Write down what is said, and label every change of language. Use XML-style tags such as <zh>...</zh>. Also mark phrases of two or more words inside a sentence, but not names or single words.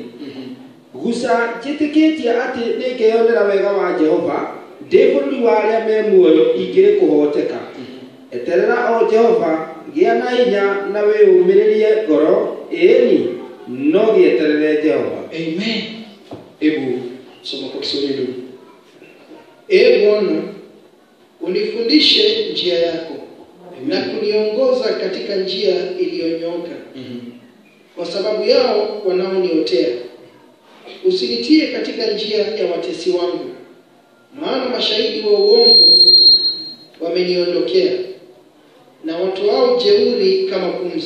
<ki>Guca njĩtĩkĩtie atĩ nĩngeyonera wega wa Jehova ndĩ bũrũri wa arĩa me muoyo ingĩrĩ kũhoteka. Eterera o Jehova, gĩa na hinya na wĩyũmĩrĩrie ngoro, ĩni no gĩeterere Jehova. Amen.</ki> <sw>Hebu soma kwa Kiswahili. Ee Bwana, unifundishe njia yako na kuniongoza katika njia iliyonyooka. Kwa sababu yao wanaoniotea, usinitie katika njia ya watesi wangu, maana mashahidi wa uongo wameniondokea, na watu wao jeuri kama pumzi.</sw>